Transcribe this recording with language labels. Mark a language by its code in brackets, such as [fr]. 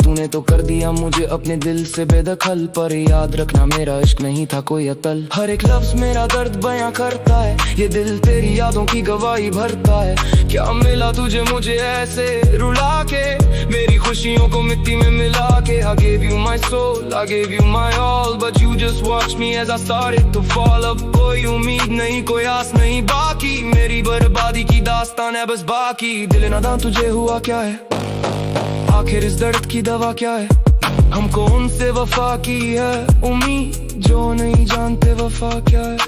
[hi] तूने तो कर दिया मुझे अपने दिल से बेदखल, पर याद रखना मेरा इश्क नहीं था कोई अतल। हर एक लफ्ज मेरा दर्द बयां करता है, ये दिल तेरी यादों की गवाही भरता है। क्या मिला तुझे मुझे ऐसे रुला के, मेरी खुशियों को मिट्टी में मिला के। [en] I gave you my soul, I gave you my all, but you just watched me as I started to fall। [hi] अब कोई उम्मीद नहीं, कोई आस नहीं बाकी, मेरी बर्बादी की दास्तान है बस बाकी। दिल नादान तुझे हुआ क्या है, आखिर इस दर्द की दवा क्या है। हमको उनसे वफा की है उम्मीद, जो नहीं जानते वफा क्या है।